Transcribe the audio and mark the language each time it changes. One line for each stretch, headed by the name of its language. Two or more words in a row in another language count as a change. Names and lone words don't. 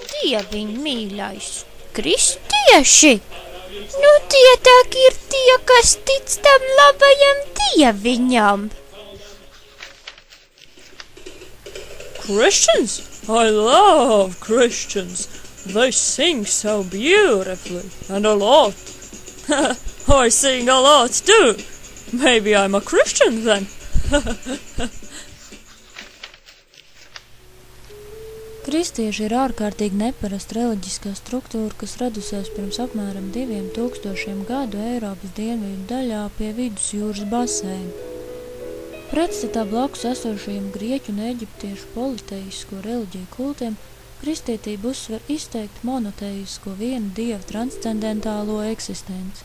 Latvian: dieviņ mīļais, kristieši? Nu, tie tak ir tie, kas tic tam labajam dieviņam.
English: Christians? I love Christians. They sing so beautifully and a lot. I sing a lot too. Maybe I'm a Christian then.
Latvian: Kristieši ir ārkārtīgi neparasta reliģiskā struktūra, kas radusies pirms apmēram 2000 gadu Eiropas dienvidu daļā pie vidusjūras baseina. Pretstatā blakus esošajiem grieķu un eģiptiešu politeisko reliģiju kultiem, kristietība uzsver izteikti monoteisko viena dieva transcendentālo eksistenci.